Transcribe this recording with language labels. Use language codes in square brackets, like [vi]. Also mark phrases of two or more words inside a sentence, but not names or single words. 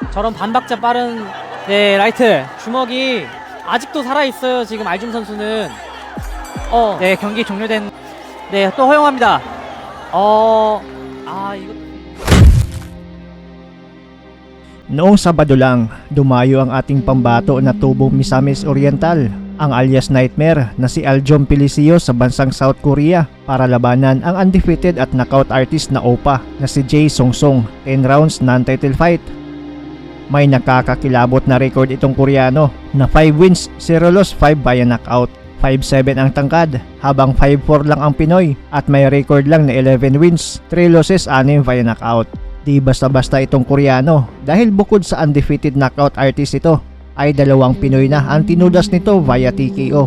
[ko] 저런 반박자 빠른 네 라이트 주먹이 아직도 살아있어요. 지금 알줌 선수는 네 경기 종료된 네 또 허용합니다. 이거 [tl] Noong Sabado lang, dumayo ang ating pambato na tubong Misamis Oriental, ang alias Nightmare na si Aljom Pilicio sa bansang South Korea para labanan ang undefeated at [en] knockout artist [tl] na OPA na si Jae Song Song, [en] 10 rounds non-title fight. [tl] May nakakakilabot na record itong Koreano na [en] 5 wins, 0 loss, 5 via knockout. [tl] 5'7 ang tangkad, habang 5'4 lang ang Pinoy at may record lang na [en] 11 wins, 3 losses, 6 via knockout. [tl] Di basta-basta itong Koreano dahil bukod sa [en] undefeated knockout artist [tl] ito ay 2 Pinoy na ang tinudas nito [en] via TKO.